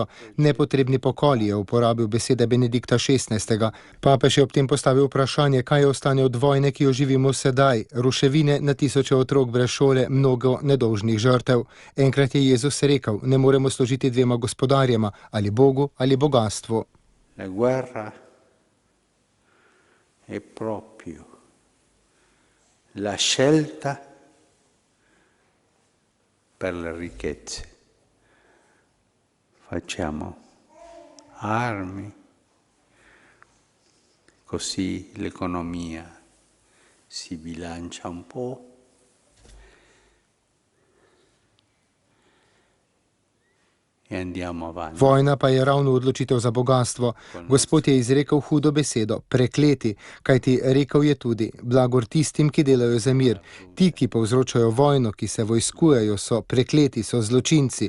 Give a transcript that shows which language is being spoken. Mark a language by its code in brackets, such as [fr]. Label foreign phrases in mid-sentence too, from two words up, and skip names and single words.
[sl] Nepotrebni pokoli, je uporabil besede Benedikta XVI. Papež je ob tem postavil vprašanje, kaj ostane od vojne, ki jo živimo sedaj. Ruševine, na tisoče otrok brez šole, mnogo nedolžnih žrtev. Enkrat je Jezus rekel, ne moremo služiti dvema gospodarjema, ali Bogu ali bogatstvu. [it] La guerra è proprio la scelta per le ricchezze. Facciamo armi, così l'economia si bilancia un po'. [sl] Vojna pa je ravno odločitev za bogatstvo. Gospod je izrekel hudo besedo, prekleti, kajti rekel je tudi, blagor tistim, ki delajo za mir. Ti, ki povzročajo vojno, ki se vojskujejo, so prekleti, so zločinci.